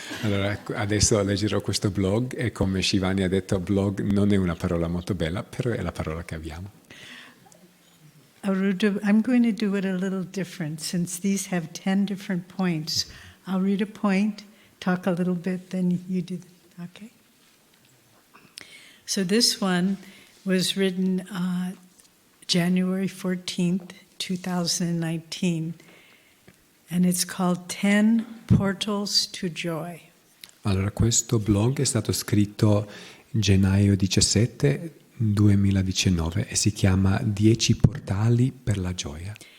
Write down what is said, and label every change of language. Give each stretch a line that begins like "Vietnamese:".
Italian: Allora, adesso leggerò questo blog e come Shivani ha detto, blog non è una parola molto bella, però è la parola che abbiamo.
English: I'm going to do it a little different since these have 10 different points. I'll read a point, talk a little bit, then you do okay? So this one was written January 14th, 2019, and it's called 10 Portals to Joy.
Italian: Allora, questo blog è stato scritto gennaio 17, 2019 e si chiama 10 portali per la gioia.